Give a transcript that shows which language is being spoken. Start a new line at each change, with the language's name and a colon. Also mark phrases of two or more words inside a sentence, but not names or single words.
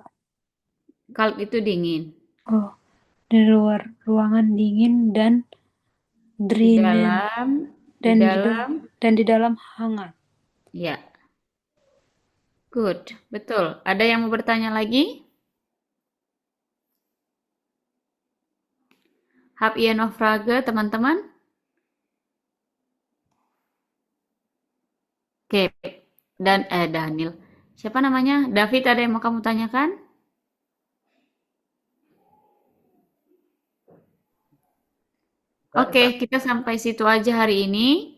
Indonesian: Kalt itu dingin. Oh, di luar ruangan dingin dan Di drinnen dalam, di dan dalam, di dalam hangat. ya. Good, betul. Ada yang mau bertanya lagi?
German: Habt ihr noch Frage,
Indonesian: teman-teman? Oke, dan Daniel. Siapa namanya? David, ada yang mau kamu tanyakan? Oke, kita sampai situ aja hari ini.